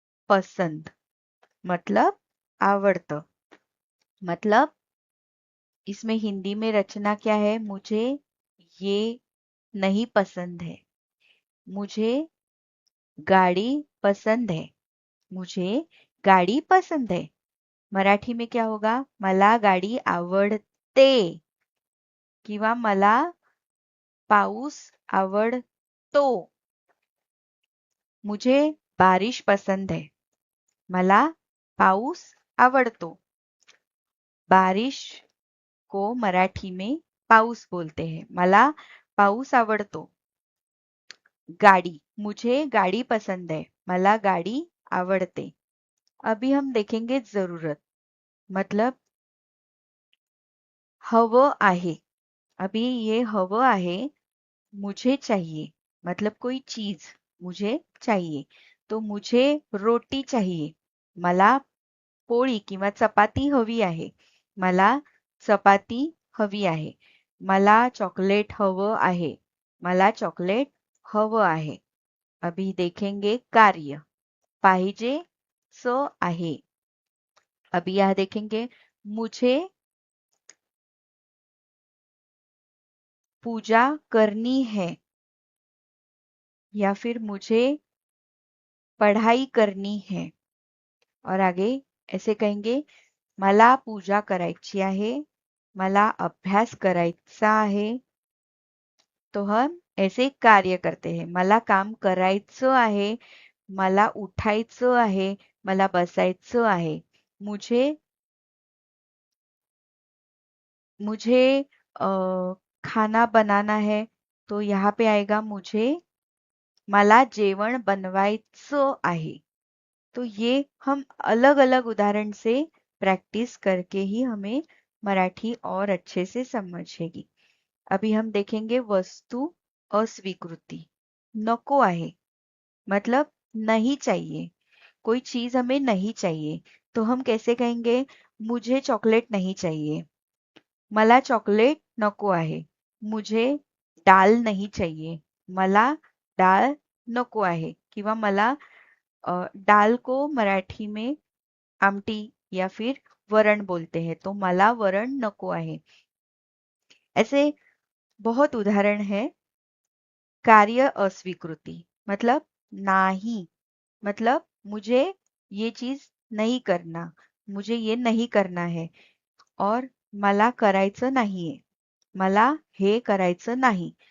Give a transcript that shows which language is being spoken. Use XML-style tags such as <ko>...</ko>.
<hi>पसंद मतलब आवडतं मतलब इसमें हिंदी में रचना क्या है? मुझे ये नहीं पसंद है, मुझे गाड़ी पसंद है, मुझे गाड़ी पसंद है। मराठी में क्या होगा?</hi> <mr>मला गाडी आवडते किंवा मला पाऊस आवडतो.</mr> <hi>मुझे बारिश पसंद है,</hi> <mr>मला पाऊस आवडतो.</mr> <hi>बारिश को मराठी में पाऊस बोलते हैं.</hi> <mr>मला पाऊस आवडतो.</mr> <hi>गाड़ी, मुझे गाड़ी पसंद है,</hi> <mr>मला गाड़ी आवडते.</mr> <hi>अभी हम देखेंगे जरूरत. मतलब</hi> <mr>हवं आहे.</mr> <hi>अभी ये</hi> <mr>हवं आहे,</mr> <hi>मुझे चाहिए. मतलब कोई चीज मुझे चाहिए. तो मुझे रोटी चाहिए,</hi> <mr>मला पोळी किंवा चपाती हवी आहे. मला चपाती हवी आहे. मला चॉकलेट हवं आहे, मला चॉकलेट हवं आहे.</mr> <hi>अभी देखेंगे कार्य.</hi> <mr>पाहिजे स आहे.</mr> <hi>अभी यह देखेंगे मुझे पूजा करनी है या फिर मुझे पढ़ाई करनी है. और आगे ऐसे कहेंगे</hi> <mr>मला पूजा करायची आहे, मला अभ्यास करायचा आहे.</mr> <hi>तो हम ऐसे कार्य करते हैं.</hi> <mr>मला काम करायचं आहे, मला उठायचं आहे, मला बसायचं आहे.</mr> <hi>मुझे मुझे खाना बनाना है, तो यहाँ पे आएगा मुझे</hi> <mr>मला जेवण बनवायचं आहे.</mr> <hi>तो ये हम अलग अलग उदाहरण से प्रैक्टिस करके ही हमें मराठी और अच्छे से समझेगी. अभी हम देखेंगे वस्तु अस्वीकृति.</hi> <mr>नको आहे</mr> <hi>मतलब नहीं चाहिए. कोई चीज हमें नहीं चाहिए तो हम कैसे कहेंगे? मुझे चॉकलेट नहीं चाहिए,</hi> <mr>मला चॉकलेट नको आहे.</mr> <hi>मुझे डाल नहीं चाहिए,</hi> <mr>मला डाळ नको आहे. किंवा मला</mr> <hi>दाल को मराठी में आमटी या फिर वरण बोलते हैं, तो</hi> <mr>मला वरण नको आहे.</mr> <hi>ऐसे बहुत उदाहरण है. कार्य अस्वीकृति मतलब नाही, मतलब मुझे ये चीज नहीं करना, मुझे ये नहीं करना है.</hi> <mr>और मला करायचं नाहीये, मला हे करायचं नाही.</mr>